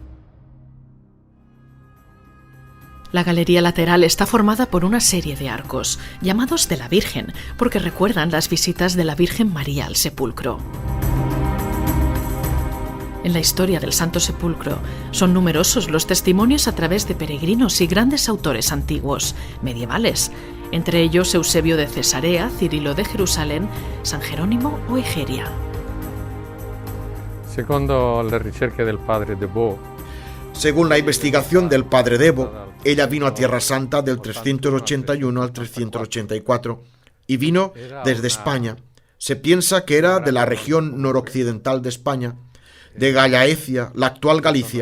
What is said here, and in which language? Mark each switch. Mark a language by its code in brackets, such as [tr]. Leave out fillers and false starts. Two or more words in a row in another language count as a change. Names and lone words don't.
[es] La galería lateral está formada por una serie de arcos, llamados de la Virgen, porque recuerdan las visitas de la Virgen María al sepulcro. En la historia del Santo Sepulcro son numerosos los testimonios a través de peregrinos y grandes autores antiguos, medievales, entre ellos Eusebio de Cesarea, Cirilo de Jerusalén, San Jerónimo o Egeria. [it] Secondo le ricerche del padre de Bo, [es] según la investigación del padre Debo, ella vino a Tierra Santa del 381 al 384 y vino desde España. Se piensa que era de la región noroccidental de España, de Gallaecia, la actual Galicia.